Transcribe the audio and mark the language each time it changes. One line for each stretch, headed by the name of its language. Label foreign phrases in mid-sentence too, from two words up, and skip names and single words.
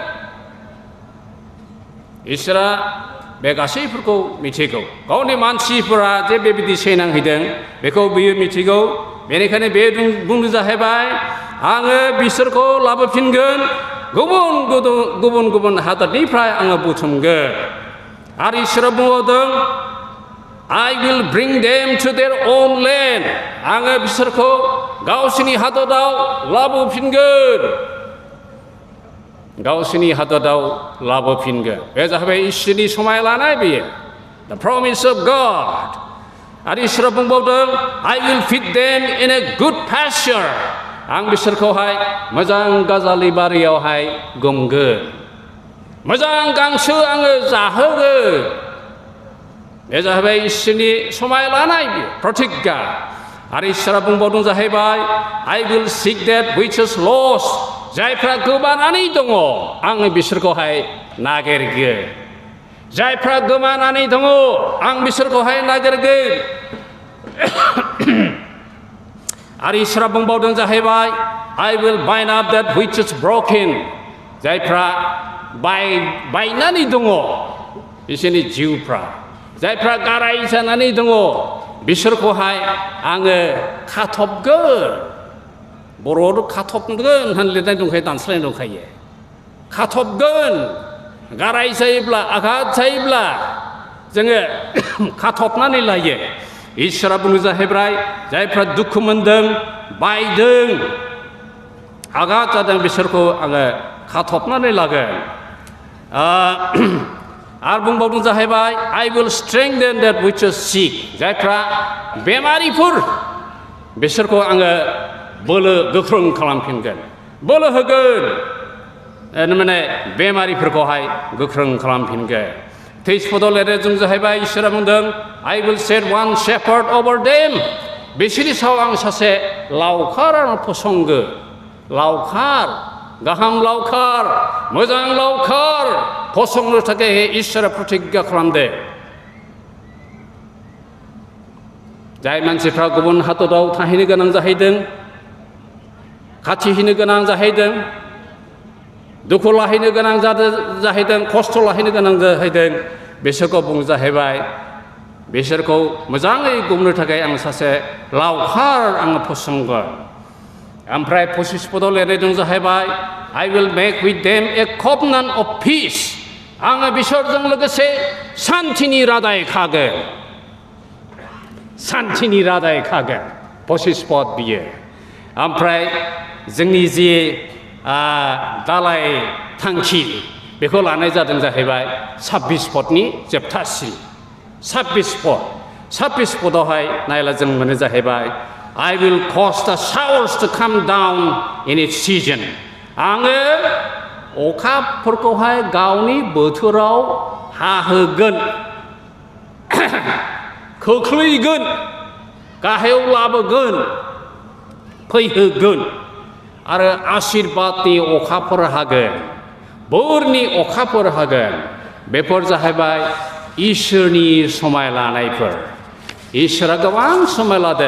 Bodo: इसोरा बे गासैफोरखौ मिथिगौ गावनि मानसिफोरा जे बेबायदि सैनांहैदों बेखौ बियो मिथिगौ बेनिखायनो बे बुंनो जाहैबाय आङो बिसोरखौ लाबोफिनगोन गुबुन गुबुन हादरनिफ्राय आङो बुथुमगोन आरो इसोरा बुंबावदों
English: I will bring them to their own land
Bodo: आङो बिसोरखौ गावसिनि हादराव लाबोफिनगोन गावसिनि हादराव लाबोफिनगोन बे जाहैबाय इसोरनि समाय लानाय बेयो
English: the promise of God
Bodo: आरो इसोरा बुंबावदों
English: I will feed them in a good pasture
Bodo: आं बिसोरखौहाय मोजां गाजालि बारियावहाय गुमगोन मोजां गांसो आङो जाहोगोन बे जाहैबाय इसोरनि समाय लानाय प्रतिज्ञा आरो इसोरा बुंबावदों जाहैबाय
English: I will seek that which is lost
Bodo: जायफ्रा गोमानानै दङ आङो बिसोरखौहाय नागिरगोन जायफ्रा गोमानानै दङ आं बिसोरखौहाय नागिरगोन आरो इसोरा बुंबावदों जाहैबाय
English: I will bind up that which is broken
Bodo: जायफ्रा बायनानै दङ बिसोरनि जिउफ्रा जायफ्रा गाराय जानानै दङ बिसोरखौहाय आङो खाथबगोन बर'आव खाथबगोन होननानै लिरनाय दंखायो दानस्लायनाय दंखायो खाथबगोन गाराय जायोब्ला आघात जायोब्ला जोङो खाथबनानै लायो इसोरा बुंनो जाहैबाय जायफ्रा दुखु मोनदों बायदों आघात जादों बिसोरखौ आङो खाथबनानै लागोन आरो बुंबावदों जाहैबाय
English: I will strengthen that which is sick
Bodo: जायफ्रा बेमारिफोर बिसोरखौ आङो बोलो गोख्रों खालामफिनगोन बोलो होगोन माने बेमारिफोरखौहाय गोख्रों खालामफिनगोन 23 पदआव लिरनाय जों जाहैबाय इसोरा बुंदों
English: I will set one shepherd over them
Bodo: बिसोरनि सायाव आं सासे लावखार आं फसंगोन लावखार गाहाम लावखार मोजां लावखार फसंनो थाखाय इसोरा प्रतिज्ञा खालामदों जाय मानसिफ्रा गुबुन हादराव थाहैनो गोनां जाहैदों खाथिहैनो गोनां जाहैदों दुखु लाहैनो गोनां जाहैदों खस्थ' लाहैनो गोनां जाहैदों बिसोरखौ बुंनो जाहैबाय बिसोरखौ मोजाङै गुमनो थाखाय आं सासे लावखार आङो फसंगोन ओमफ्राय 25 पदआव लिरनाय दं जाहैबाय
English: I will make with them a covenant of peace
Bodo: आङो बिसोरजों लोगोसे सान्थिनि रादाय खागोन सान्थिनि रादाय खागोन 25 पद बियो ओमफ्राय जोंनि जि दालाय थांखि बेखौ लानाय जादों जाहैबाय 26 पदनि जोबथासिम 26 पदआवहाय नायला जों मोनो जाहैबाय
English: I will cause the showers to come down in its season
Bodo: आङो अखाफोरखौहाय गावनि बोथोराव हाहोगोन खोख्लैगोन गाहायाव लाबोगोन फैहोगोन आरो आशीर्बादनि अखाफोर हागोन बोरनि अखाफोर हागोन बेफोर जाहैबाय इसोरनि समाय लानायफोर इसोरा गोबां समाय लादों